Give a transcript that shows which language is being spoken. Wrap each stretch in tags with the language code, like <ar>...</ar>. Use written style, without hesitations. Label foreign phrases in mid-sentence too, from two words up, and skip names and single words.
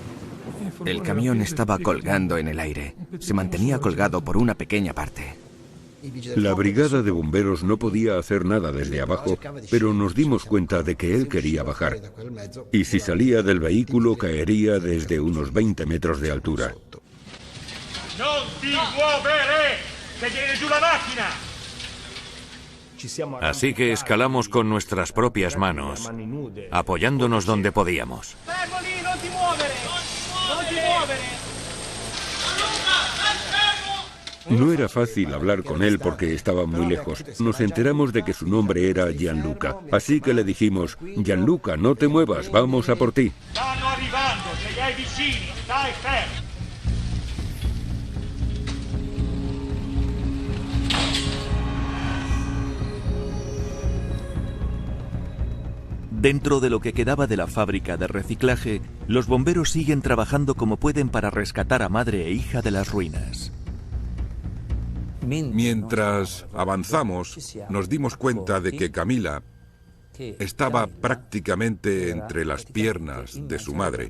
<es>El camión estaba colgando en el aire. Se mantenía colgado por una pequeña parte. La brigada de bomberos no podía hacer nada desde abajo, pero nos dimos cuenta de que él quería bajar. Y si salía del vehículo, caería desde unos 20 metros de altura.</es> <it>¡No ti muovere! ¡Se viene giù</it> <es>la máquina! Así que escalamos con nuestras propias manos, apoyándonos donde podíamos.</es> <it>¡Fermo lì, non ti muovere! ¡Non ti muovere!</it> <es>No era fácil hablar con él porque estaba muy lejos. Nos enteramos de que su nombre era Gianluca. Así que le dijimos, Gianluca, no te muevas, vamos a por ti.</es> <it>Stanno arrivando, se hai vicini, stai fermo.</it> <es>Dentro de lo que quedaba de la fábrica de reciclaje, los bomberos siguen trabajando como pueden para rescatar a madre e hija de las ruinas. Mientras avanzamos, nos dimos cuenta de que Camila estaba prácticamente entre las piernas de su madre.</es>